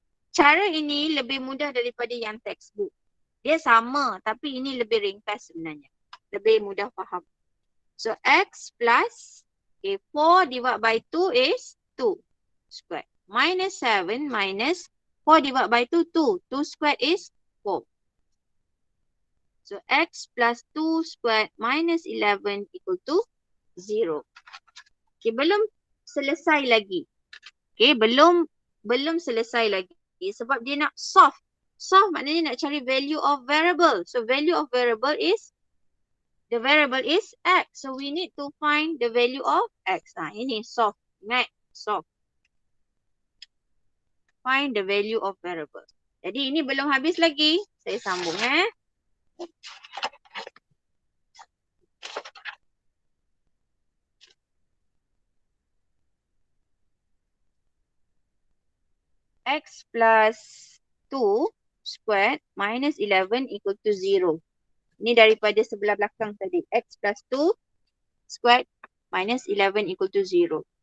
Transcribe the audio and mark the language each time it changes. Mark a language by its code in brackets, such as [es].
[ms] Cara ini lebih mudah daripada yang textbook. Dia sama tapi ini lebih ringkas sebenarnya. Lebih mudah faham. [en] So X plus 4 divided by 2 is 2 squared. Minus 7 minus 4 divided by 2, 2. 2 squared is 4. So X plus 2 squared minus 11 equal to 0. [ms] Okay, belum selesai lagi. Okay, belum selesai lagi. Sebab dia nak solve. Solve maknanya nak cari [en] value of variable. So value of variable is, the variable is X. So we need to find the value of X. [ms] Ini solve. [en] Next, solve. Find the value of variable. [ms] Jadi ini belum habis lagi. Saya sambung [en] X plus 2 squared minus 11 equal to 0. [ms] Ini daripada sebelah belakang tadi. [en] X plus 2 squared minus 11 equal to 0.